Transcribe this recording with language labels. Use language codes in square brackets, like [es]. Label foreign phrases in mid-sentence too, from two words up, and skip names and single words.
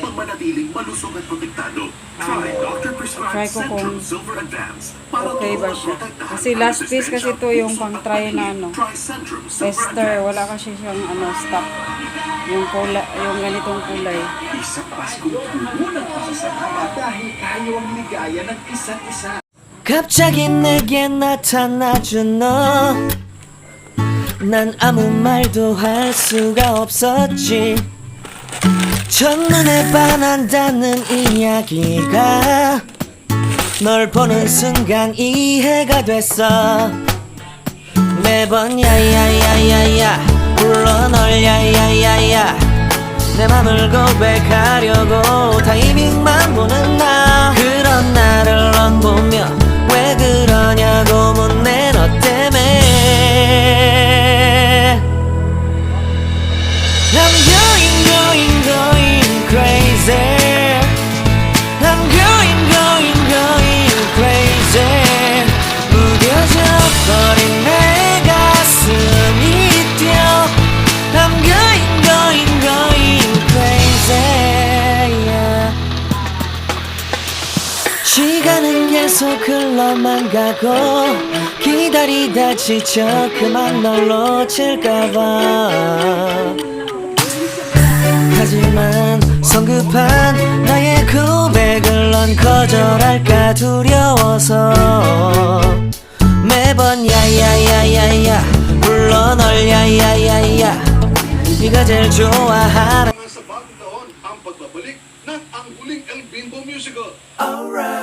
[tl] Try ko kung okay ba siya. Kasi [en] last piece [tl] kasi ito yung pang-try na tester. Wala kasi siyang stock. Yung ganitong kulay. Isa Paskong unang pasasalamat dahil tayo ang ligaya ng isa't isa. [ko] 갑자기 내게 나타나준 너 난 아무 말도 할 수가 없었지 첫눈에 반한다는 이야기가 널 보는 순간 이해가 됐어 매번 야야야야야 불러 널 야야야야 내 맘을 고백하려고 타이밍만 보는 나 그런 나를 넌 보며 왜 그러냐고 묻네 너 때문에 [en] I'm going crazy I'm going crazy [ko] 무뎌져 버린 내 가슴이 뛰어 [en] I'm going crazy yeah. [ko] 시간은 계속 흘러만 가고 기다리다 지쳐 그만 널 놓칠까봐 하지만 성급한 나의 고백을 넌 거절할까 두려워서 매번 야야야야야 불러 널 야야야야 네가 제일 좋아하는 [tl] Sa bagong taon ang pagbabalik ng ang huling [en] El Bimbo Musical. Alright